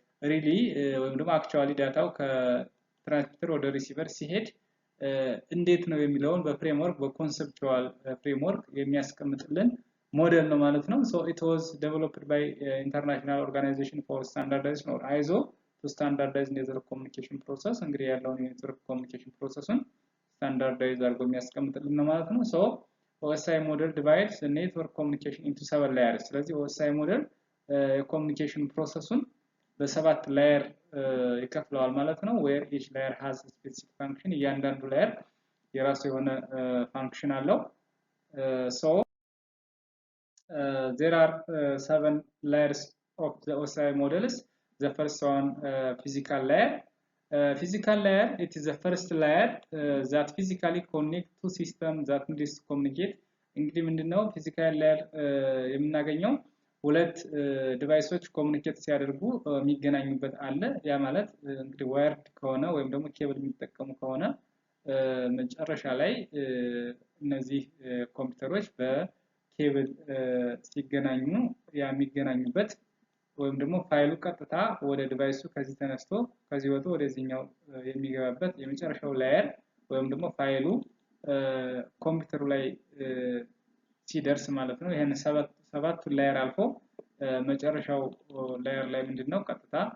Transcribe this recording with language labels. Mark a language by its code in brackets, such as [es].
[am] ሪሊ ወይም ደግሞ አክቹዋሊ ዳታው ከትራንስሚተር ወደ ሪሲቨር ሲሄድ እንዴት ነው የሚለውን በኮንሰፕቹዋል ፍሬምወርክ የሚያስቀምጥልን model ነው ማለት ነው። [en] So it was developed by International Organization for Standardization or ISO to standardize network communication process. [am] እንግዲህ ያለውን የኔትወርክ ኮሚኒኬሽን ፕሮሰሱን ስታንዳርዳይዝ አድርጎ የሚያስቀምጥልን ነው ማለት ነው። [en] So OSI model divides the network communication into 7 layers. [am] ስለዚህ OSI model የኮሚኒኬሽን ፕሮሰሱን በሰባት ላየር ይከፍለዋል ማለት ነው። [en] where each layer has a specific function. [am] እያንዳንዱ ላየር የራሱ የሆነ ፋንክሽን አለው። [en] So there are 7 layers of the OSI models. The first one, physical layer. Physical layer, it is the first layer that physically connects two systems that need to communicate. [am] እንግዲህ ምንድነው ፊዚካል ሌየር የምናገኘው ሁለት ዲቫይሶች ኮሙኒኬት ሲያደርጉ የሚገናኙበት አለ። ያ ማለት እንግዲህ ዋየርድ ከሆነ ወይም ደግሞ ኬብል የሚጠቀሙ ከሆነ መጨረሻ ላይ እነዚህ ኮምፒውተሮች በኬብል ሲገናኙ የሚገናኙበት ወይም ደግሞ ፋይሉ ቀጥታ ወደ ዲቫይሱ ከዚህ ተነስቶ ከዚህ ወጥቶ ወደዚህኛው የሚገባበት የመጨረሻው ላየር ወይም ደግሞ ፋይሉ ኮምፒውተሩ ላይ ሲደርስ ማለት ነው። ይሄን ሰባቱ ላየር አልፎ መጨረሻው ላየር ላይ ምንድነው ቀጥታ